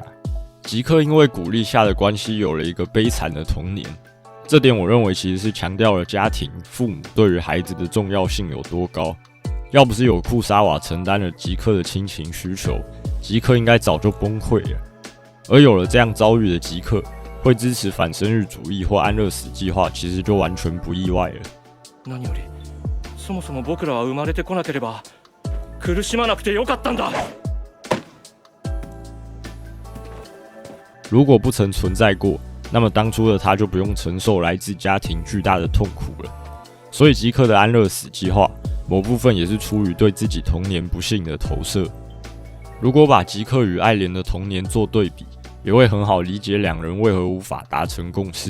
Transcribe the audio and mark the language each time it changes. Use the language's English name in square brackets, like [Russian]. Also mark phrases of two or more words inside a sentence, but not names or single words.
[Chinese] 吉克因为古利夏的关系有了一个悲惨的童年，这点我认为其实是强调了家庭、父母对于孩子的重要性有多高。要不是有库沙瓦承担了吉克的亲情需求，吉克应该早就崩溃了。而有了这样遭遇的吉克，会支持反生育主义或安乐死计划，其实就完全不意外了。 [Japanese] 何より、そもそも僕らは生まれてこなければ苦しまなくてよかったんだ。 [Chinese] 如果不曾存在过，那么当初的他就不用承受来自家庭巨大的痛苦了。所以吉克的安乐死计划，某部分也是出于对自己童年不幸的投射。如果把吉克与艾莲的童年做对比，也会很好理解两人为何无法达成共识。